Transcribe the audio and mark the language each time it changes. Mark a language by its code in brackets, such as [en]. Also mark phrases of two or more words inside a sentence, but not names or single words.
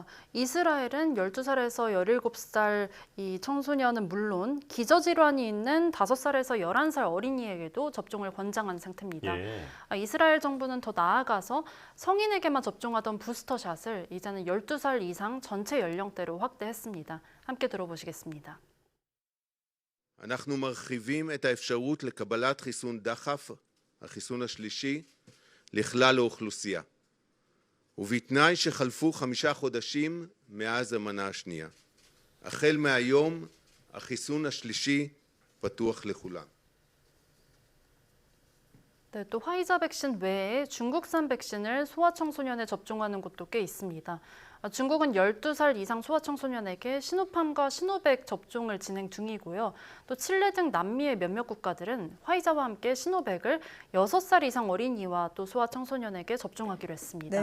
[ko] 이스라엘은 12살에서 17살 이 청소년은 물론 기저질환이 있는 5살에서 11살 어린이에게도 접종을 권장한 상태입니다. 예. 이스라엘 정부는 더 나아가서 성인에게만 접종하던 부스터샷을 이제는 12살 이상 전체 연령대로 확대했습니다. 함께 들어보시겠습니다. [he] אנחנו מרחיבים את האפשרות לקבלת חיסון דחף, החיסון השלישי, לכלל האוכלוסייה. ובתנאי שחלפו 5 חודשים מאז המנה השנייה. החל מהיום, החיסון השלישי פתוח לכולם. [ko] 네, 또 화이자 백신 외에 중국산 백신을 소아청소년에 접종하는 곳도 꽤 있습니다. 중국은 12살 이상 소아청소년에게 시노팜과 시노백 접종을 진행 중이고요. 또 칠레 등 남미의 몇몇 국가들은 화이자와 함께 시노백을 6살 이상 어린이와 또 소아청소년에게 접종하기로 했습니다.